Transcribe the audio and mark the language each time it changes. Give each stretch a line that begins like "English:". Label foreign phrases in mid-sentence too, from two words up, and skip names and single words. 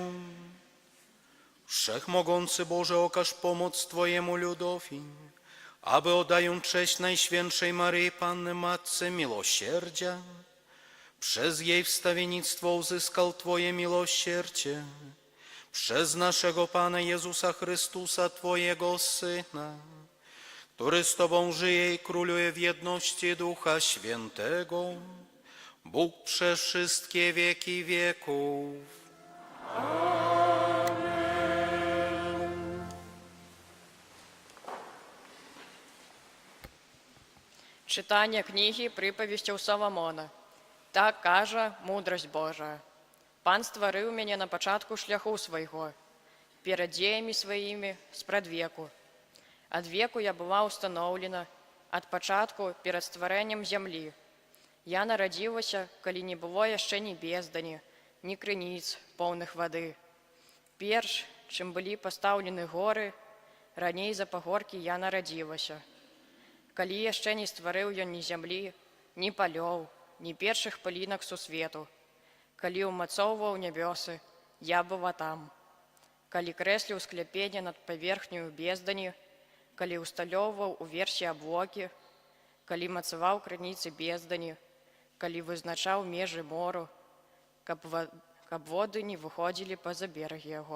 Polish: Wszechmogący Boże, okaż pomoc Twojemu ludowi, aby oddając cześć Najświętszej Maryi Panny Matce Miłosierdzia, przez jej wstawiennictwo uzyskał Twoje miłosierdzie. Przez naszego Pana Jezusa Chrystusa, Twojego Syna, który z Tobą żyje i króluje w jedności Ducha Świętego, Bóg przez wszystkie wieki wieków.
Ukrainian: Читання книги приповістів Соломона. Так каже мудрость Божа. Пан створив мене на початку шляху свого, перед діями своїми спредвеку. От веку я була установлена, от початку перед створенням землі. Я народилася, коли не було ще ні бездані, ні криниць повних води. Перш, чим були поставлені гори, раней за пагорки я народилася.
Belarusian: Калі яшчэ не стварыў ён ні зямлі, ні палёў, ні першых пылінак сусвету. Калі ўмацоўваў нябёсы, я была там. Калі крэсліў скляпенне над паверхняю бездані, калі ўсталёўваў уверсе аблокі, калі мацаваў крыніцы бездані, калі вызначаў межы мору, каб воды не выходзілі па-за берагі яго.